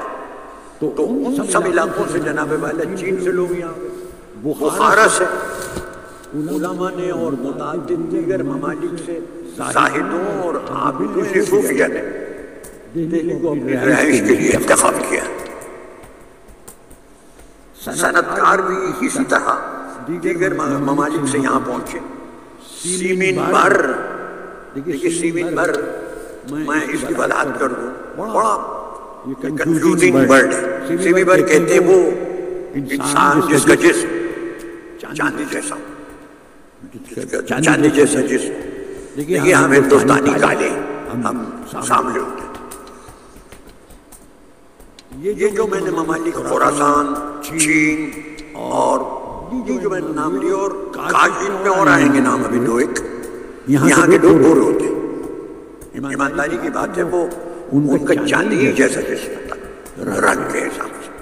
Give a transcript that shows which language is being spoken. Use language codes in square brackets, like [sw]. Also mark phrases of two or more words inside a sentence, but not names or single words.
[ur] تو ان سب علاقوں سے جناب والا چین سے لوگ یہاں آئے، بخارا سے علماء نے اور متعدد دیگر ممالک سے زاہدوں اور عابدوں نے صوفیہ نے دہلی کو اپنی رہائش کے لیے انتخاب کیا. صنعتکار بھی اسی طرح دیگر ممالک سے یہاں پہنچے. سیمین بر، دیکھیے سیمین بر میں اس کی وضاحت کر دوں، بڑا [en] confusing word [ur] ہے. سیمین بر کہتے ہیں وہ انسان جس کا جسم چاندی جیسا، چاندی جیسا جسم. دیکھیے ہم ہندوستانی کالے، ہم سامنے ہوتے ہیں. یہ جو میں نے ممالک خراسان، چین اور یہ جو میں نے نام لیا اور کاشین میں اور آئیں گے نام ابھی دو ایک یہاں کے دو گورے ہوتے ہیں، ایمانداری کی بات ہے، وہ ان کا چاندی جیسا جسم رنگ کے حساب سے.